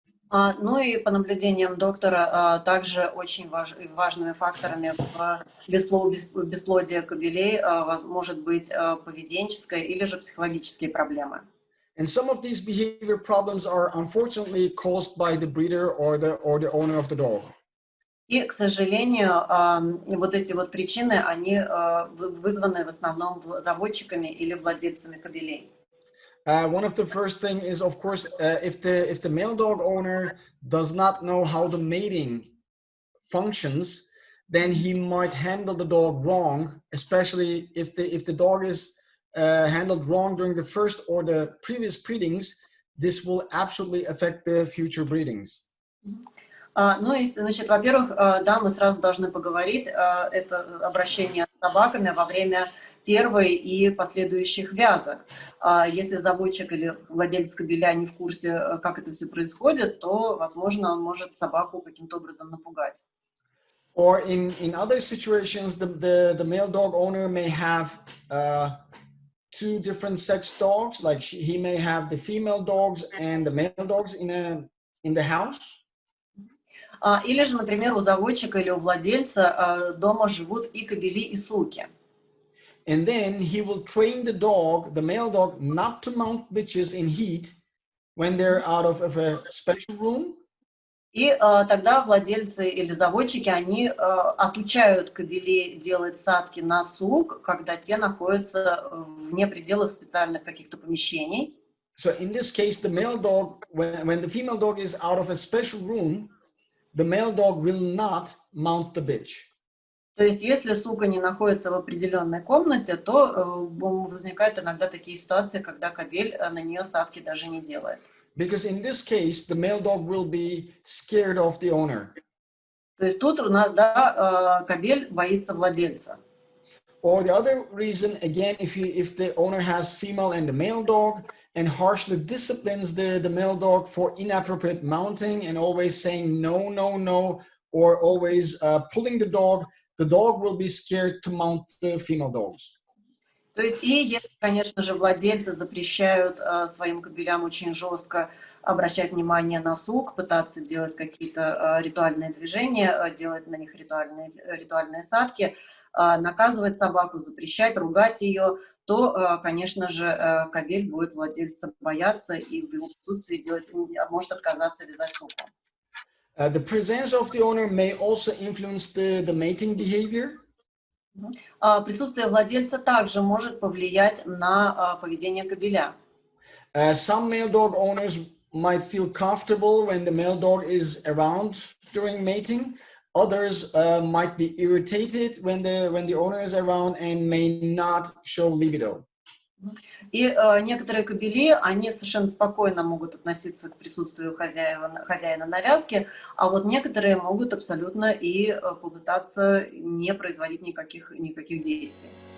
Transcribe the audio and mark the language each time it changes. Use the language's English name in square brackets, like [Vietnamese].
[Russian] Ну и по наблюдениям доктора, также очень важными факторами в бесплодии кобелей может быть поведенческая или же психологические проблемы. [English] And some of these behavior problems are unfortunately caused by the breeder or the owner of the dog. [Russian] И, к сожалению, вот эти вот причины, они вызваны в основном заводчиками или владельцами кобелей. [English] One of the first thing is, of course, if the male dog owner does not know how the mating functions, then he might handle the dog wrong, especially if the dog is handled wrong during the first or the previous breedings. This will absolutely affect the future breedings. [Russian] Ну и, значит, во-первых, да, мы сразу должны поговорить, это обращение с собаками во время первой и последующих вязок. Если заводчик или владелец кобеля не в курсе, как это все происходит, то, возможно, он может собаку каким-то образом напугать. [English] Or in other situations, the male dog owner may have two different sex dogs, like he may have the female dogs and the male dogs in the house. [Russian] Или же, например, у заводчика или у владельца дома живут и кобели, и суки. [English] And then he will train the dog, the male dog, not to mount bitches in heat when they're out of a special room. [Russian] И тогда владельцы или заводчики, они отучают кобелей делать садки на сук, когда те находятся вне пределов специальных каких-то помещений. [English] So in this case, the male dog, when the female dog is out of a special room, the male dog will not mount the bitch. [Russian] То есть, если сука не находится в определенной комнате, то возникают иногда такие ситуации, когда кобель на нее садки даже не делает. [English] Because in this case, the male dog will be scared of the owner. [Russian] То есть тут у нас, да, кобель боится владельца. [English] Or the other reason, again, if the owner has female and the male dog and harshly disciplines the male dog for inappropriate mounting and always saying no, no, no, or always pulling the dog will be scared to mount the female dogs. [Russian] То есть, и если, конечно же, владельцы запрещают своим кобелям очень жестко обращать внимание на сук, пытаться делать какие-то ритуальные движения, делать на них ритуальные садки, наказывать собаку, запрещать, ругать ее, то, конечно же, кобель будет владельца бояться и в его присутствии может отказаться вязать суку. [English] The presence of the owner may also influence the mating behavior. [Russian] Присутствие владельца также может повлиять на поведение кобеля. [English] Some male dog owners might feel comfortable when the male dog is around during mating. Others might be irritated when the owner is around and may not show libido. [Russian] И некоторые кобели, они совершенно спокойно могут относиться к присутствию хозяина на вязке, а вот некоторые могут абсолютно и попытаться не производить никаких действий.